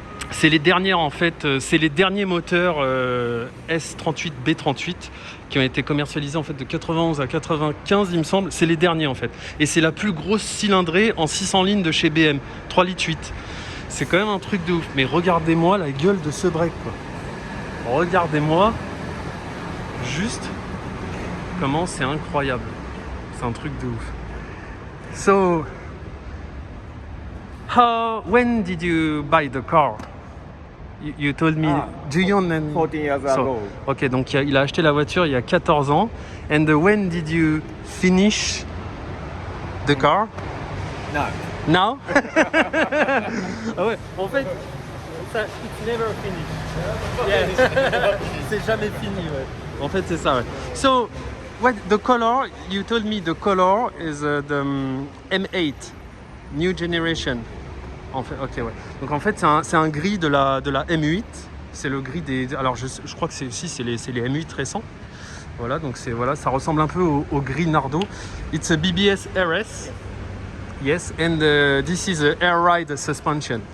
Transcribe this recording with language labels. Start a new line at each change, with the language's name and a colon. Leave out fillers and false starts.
French: C'est les dernières, en fait, c'est les derniers moteurs S38, B38 qui ont été commercialisés en fait de 91 à 95, il me semble. C'est les derniers en fait. Et c'est la plus grosse cylindrée en 600 lignes de chez BM, 3 litres 8. C'est quand même un truc de ouf. Mais regardez-moi la gueule de ce break, quoi. Regardez-moi juste comment c'est incroyable. C'est un truc de ouf.
English: So, when did you buy the car? You told me, do you know? 14 years ago.
French: Ok, donc il a acheté la voiture il y a 14 ans.
English: And when did you finish the car? Now. Now?
French: Ah ouais, en fait,
English: it's never finished.
French: Yeah. C'est jamais fini, ouais. En fait, c'est ça, ouais.
English: So, what the color? You told me the color is the M8, new generation.
French: En fait, ok, ouais. Donc en fait, c'est un gris de la M8. C'est le gris des. Alors je crois que c'est les M8 récents. Voilà, donc ça ressemble un peu au gris Nardo.
English: It's a BBS RS. Yes, and this is a air ride suspension.